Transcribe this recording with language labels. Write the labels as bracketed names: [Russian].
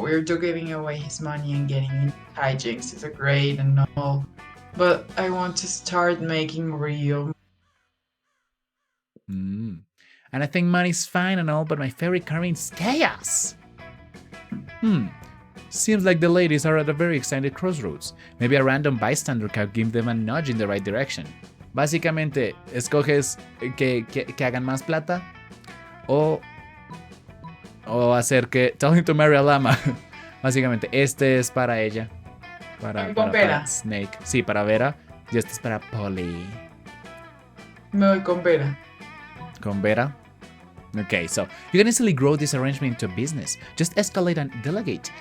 [English] We're giving away his money and getting in hijinks is a great and all, but I want to start making real. And I think money's fine and all, but my favorite current is chaos. Seems like the ladies are at a very excited crossroads. Maybe a random bystander can give them a nudge in the right direction. [Spanish] Básicamente, escoges que hagan más plata o hacer que... [English] Tell him to marry a llama. [Spanish] Básicamente, este es para ella. Para Snake. Sí, para Vera. Y este es para Polly. Me voy con Vera. Con Vera. [English] Okay, so you can easily grow this arrangement into a business. Just escalate and delegate.